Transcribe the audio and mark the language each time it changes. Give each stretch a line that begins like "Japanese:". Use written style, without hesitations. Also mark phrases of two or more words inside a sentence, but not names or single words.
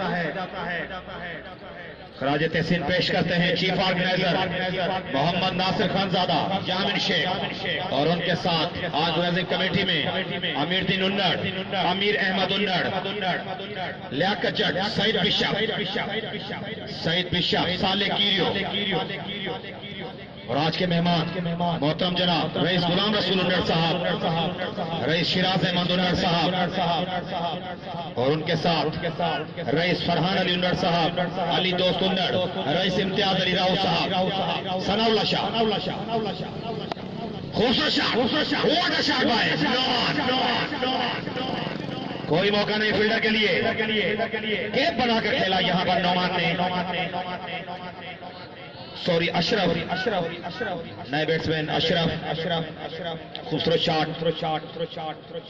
Urdu: خراج تحسین پیش کرتے ہیں
English: chief organizer
Urdu: محمد ناصر خانزادہ ضامن شیخ اور ان کے ساتھ
English: organizing committee
Urdu: میں امیرالدین انڑ، امیر احمد انڑ، لیاقت جٹ، سعید بشپ، سالے کیریو اور آج کے مہمان محترم جناب رئیس غلام رسول انڑ صاحب، رئیس شیراز احمد انڑ صاحب اور ان کے ساتھ رئیس فرحان علی انڑ صاحب، علی دوست انڑ، رئیس امتیاز علی راؤ صاحب، ثناءاللہ شاہ، خوبصورت شاہ,
English: what a shot by,
Urdu: کوئی موقع نہیں فیلڈر کے لیے، کیپ بنا کر کھیلا یہاں پر نعمان نے، سوری اشرف، نئے بیٹسمین اشرف، خوبصورت شاٹ,